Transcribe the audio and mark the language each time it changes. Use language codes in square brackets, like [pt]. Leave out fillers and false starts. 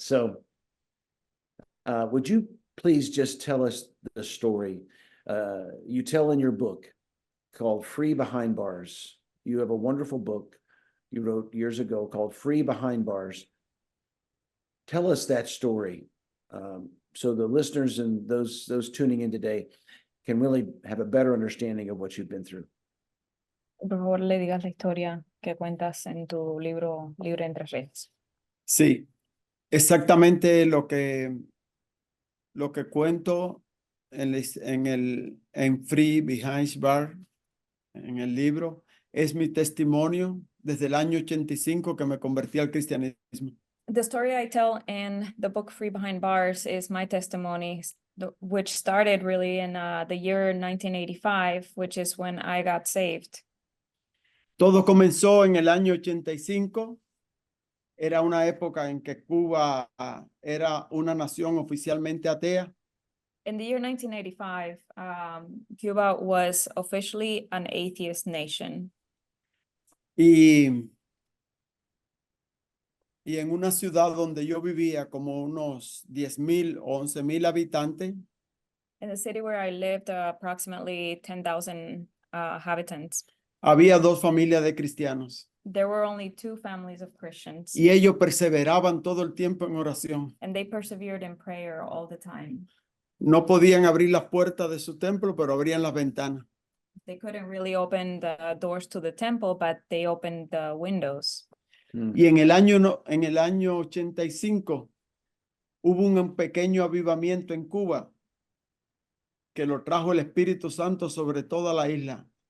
[en] So would you please just tell us the story you tell in your book called Free Behind Bars? You have a wonderful book you wrote years ago called Free Behind Bars. Tell us that story so the listeners and those tuning in today can really have a better understanding of what you've been through. [es] Por favor, le digas la historia que cuentas en tu libro Libre entre Redes. Sí, exactamente lo que cuento en Free Behind Bar, en el libro, es mi testimonio desde el año 85 que me convertí al cristianismo. [en] The story I tell in the book Free Behind Bars is my testimony, which started really in the year 1985, which is when I got saved. [es] Todo comenzó en el año 85. Era una época en que Cuba era una nación oficialmente atea. [en] In the year 1985, Cuba was officially an atheist nation. [es] Y en una ciudad donde yo vivía, como unos 10,000 o 11,000 habitantes, [en] In the city where I lived, approximately 10,000 inhabitants, [es] había dos familias de cristianos. [en] there were only two families of Christians, [es] Y ellos perseveraban todo el tiempo en oración. [en] and they persevered in prayer all the time. [es] No podían abrir las puertas de su templo, pero abrían las ventanas. [en] They couldn't really open the doors to the temple, but they opened the windows. [es] Y en el año 85 hubo un pequeño avivamiento en Cuba que lo trajo el Espíritu Santo sobre toda la isla.